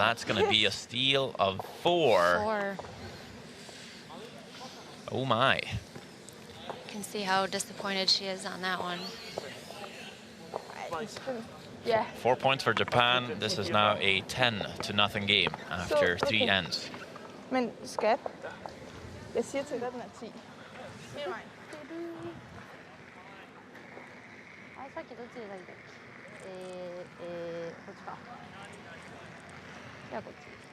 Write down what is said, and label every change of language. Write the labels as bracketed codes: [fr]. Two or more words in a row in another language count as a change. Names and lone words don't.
[en] That's going to be a steal of 4. 4. Oh, my. You can see how disappointed she is on that one. Ja. 4 points for Japan. This is now a 10-0 game after 3 okay. ends. [da] Men skat, jeg siger til dig, den er 10. [ja] あれさっきどっちで投げたっけこっちかじゃあこっち